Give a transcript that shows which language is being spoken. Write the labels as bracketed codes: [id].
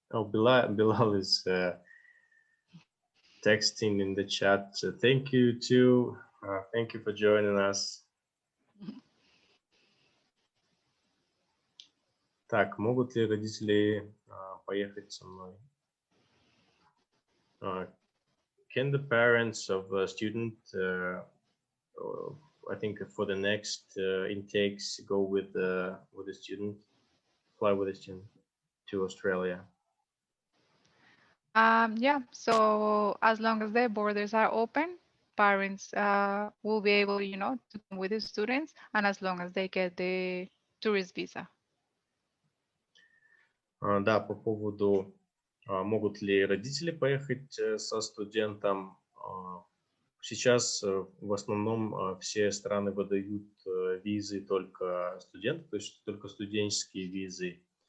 [en] Bilal is texting in the chat. Thank you too. Thank you for joining us. [ru] Так, могут ли родители поехать со мной? [en] Can the parents of a student, I think for the next intakes, go with the student, fly with the student to Australia? Yeah, so as long as the borders are open, parents will be able, to come with the students, and as long as they get the tourist visa. [ru] Да, по поводу, могут ли родители поехать со студентом. Сейчас в основном все страны выдают визы только студентам, то есть только студенческие визы.